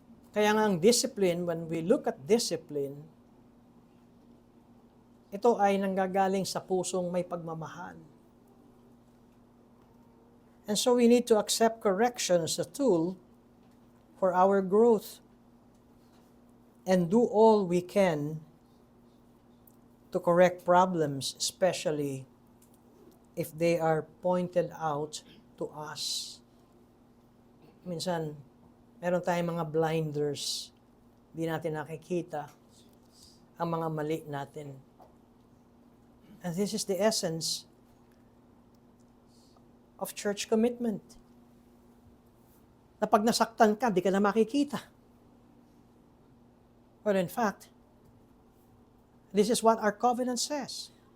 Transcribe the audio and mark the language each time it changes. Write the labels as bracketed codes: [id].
[tl] Kaya nga ang discipline, [en] when we look at discipline, [tl] ito ay nanggagaling sa pusong may pagmamahal. [en] And so we need to accept correction as a tool for our growth and do all we can to correct problems, especially if they are pointed out to us. [tl] Minsan, meron tayong mga blinders, di natin nakikita ang mga mali natin. [en] And this is the essence of church commitment. [tl] Na pag nasaktan ka, di ka na makikita. [en] But in fact, this is what our covenant says.